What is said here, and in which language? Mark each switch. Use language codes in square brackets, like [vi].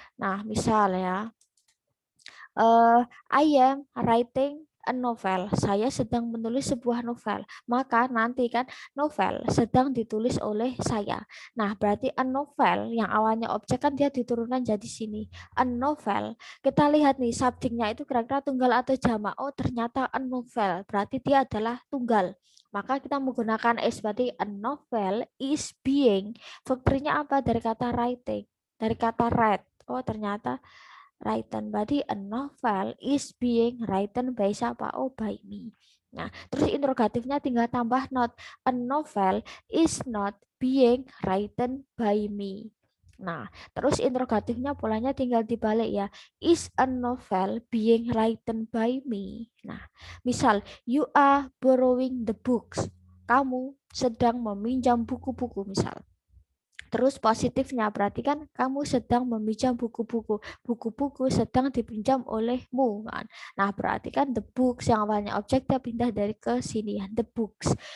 [id] Nah, misal ya, [en] I am writing a novel. [id] Saya sedang menulis sebuah novel. Maka nanti kan novel sedang ditulis oleh saya. Nah, berarti a novel yang awalnya objek kan dia diturunkan jadi sini. [en] A novel. [id] Kita lihat nih subjeknya itu kira-kira tunggal atau jamak. Oh, ternyata a novel. Berarti dia adalah tunggal. Maka kita menggunakan is, berarti [en] a novel is being. [id] Faktornya apa? Dari kata writing. Dari kata read. Oh, ternyata written. Berarti [en] a novel is being written by [id] siapa? [en] Oh, by me. [id] Nah, terus interrogatifnya tinggal tambah not. [en] A novel is not being written by me. [id] Nah, terus interrogatifnya polanya tinggal dibalik ya. [en] Is a novel being written by me? [id] Nah, misal [en] you are borrowing the books. [id] Kamu sedang meminjam buku-buku misal. Terus positifnya berarti kan kamu sedang meminjam buku-buku. Buku-buku sedang dipinjam olehmu kan. Nah, berarti kan the books yang awalnya objek dia pindah dari ke sini ya, the books.